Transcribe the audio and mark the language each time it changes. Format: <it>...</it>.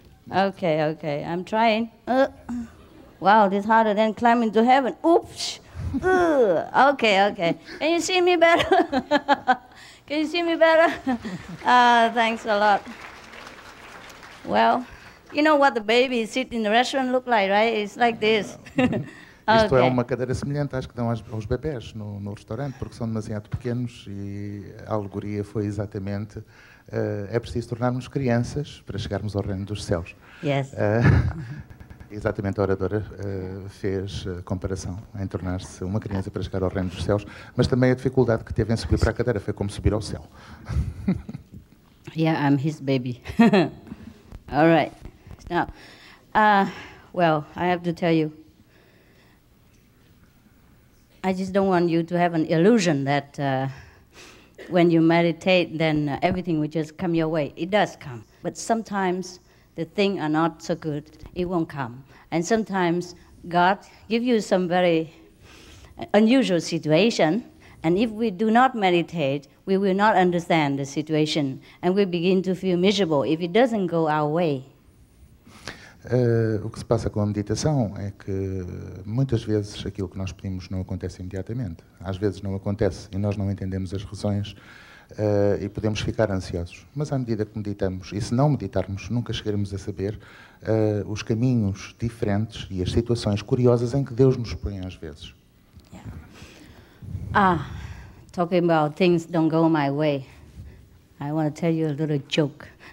<en>Okay, I'm trying. Wow, this is harder than climbing to heaven. Oops. Okay. Can you see me better? Can you see me better? Thanks a lot. Well, you know what the babies sit in the restaurant look like, right? It's like this.</en> <pt>Isto é uma cadeira semelhante às que dão aos bebés no restaurante, porque são demasiado pequenos e a alegoria foi exatamente é preciso tornarmos crianças para chegarmos ao reino dos céus.</pt> <en>Yes.</en> <pt>Exatamente, a oradora fez comparação em tornar-se uma criança para chegar ao reino dos céus, mas também a dificuldade que teve em subir para a cadeira foi como subir ao céu.</pt> <en>Yeah, I'm his baby. All right. Now, well, I have to tell you, I just don't want you to have an illusion that when you meditate, then everything will just come your way. It does come, but sometimes the things are not so good, it won't come. And sometimes God gives you some very unusual situation, and if we do not meditate, we will not understand the situation, and we begin to feel miserable if it doesn't go our way.</en> <pt>O que se passa com a meditação é que muitas vezes aquilo que nós pedimos não acontece imediatamente. Às vezes não acontece e nós não entendemos as razões. E podemos ficar ansiosos. Mas à medida que meditamos, e se não meditarmos, nunca chegaremos a saber os caminhos diferentes e as situações curiosas em que Deus nos põe às vezes.</pt> <en>Yeah. Talking about things don't go my way, I want to tell you a little joke.</en>